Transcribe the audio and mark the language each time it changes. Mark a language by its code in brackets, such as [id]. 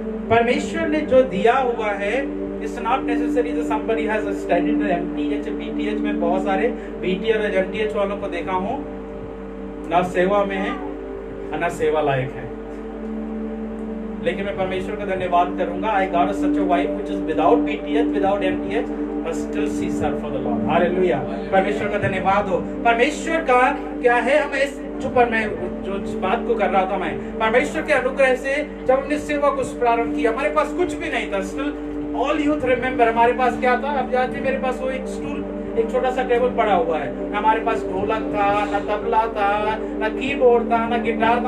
[hi] परमेश्वर ने जो दिया हुआ है, [en] it's not necessary that somebody has studied the MTH, [hi] BTH में बहुत सारे BTH और MTH वालों को देखा हूँ, ना सेवा में है और ना सेवा लायक है, लेकिन मैं परमेश्वर का धन्यवाद करूंगा। [en] I got such a wife which is without BTH, without MTH, but still she serves for the Lord. [hi] Hallelujah. परमेश्वर का धन्यवाद हो। परमेश्वर का क्या है, हमें जो पर मैं जो बात को कर रहा था, मैं परमेश्वर के अनुग्रह से जब हमने सेवा को प्रारंभ किया, हमारे पास कुछ भी नहीं था। [en] still all youth remember [hi] हमारे पास क्या था? अब याद है, मेरे पास वो एक स्टूल, एक छोटा सा टेबल पड़ा हुआ है। हमारे पास ढोलक था, ना तबला था, ना कीबोर्ड था, ना गिटार था।